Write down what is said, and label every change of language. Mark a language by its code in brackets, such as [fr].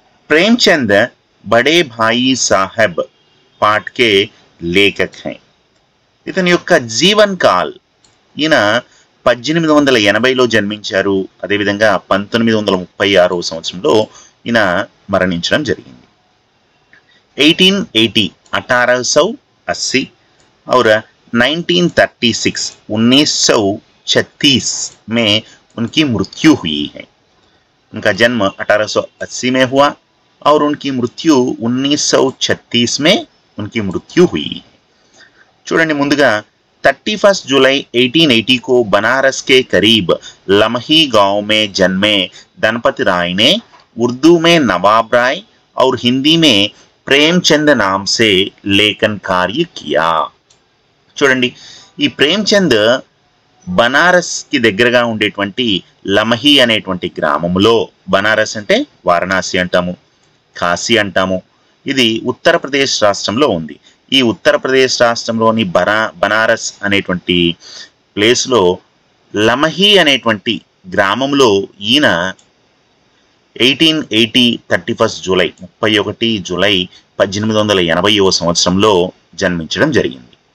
[hi] ప్రేమ్చంద్ బడే భాయి సాహబ్ పాఠ్కే లేఖక్ హై. [te] ఇతని యొక్క జీవన్ కాల్, ఈయన 1880లో జన్మించారు. అదేవిధంగా 1936వ సంవత్సరంలో ఈయన మరణించడం జరిగింది. [hi] 1880 और 1936 में उनकी मृत्यु हुई है. उनका जन्म 1880 में हुआ और उनकी मृत्यु 1936 में उनकी मृत्यु हुई है. [te] చూడండి, ముందుగా [hi] 31 जुलाई 1880 को बनारस के करीब लमही गांव में जन्मे धनपत राय ने उर्दू में नवाब राय और हिंदी में प्रेमचंद नाम से लेखन कार्य किया. [te] చూడండి, ఈ ప్రేమ్చంద్ బనారస్ కి దగ్గరగా ఉండేటువంటి లమహి అనేటువంటి గ్రామంలో, బనారస్ అంటే వారణాసి అంటాము, కాశీ అంటాము. ఇది ఉత్తరప్రదేశ్ రాష్ట్రంలో ఉంది. ఈ ఉత్తరప్రదేశ్ రాష్ట్రంలోని బనారస్ అనేటువంటి ప్లేస్లో లమహి అనేటువంటి గ్రామంలో ఈయన 31 జూలై 1880వ సంవత్సరంలో జన్మించడం జరిగింది.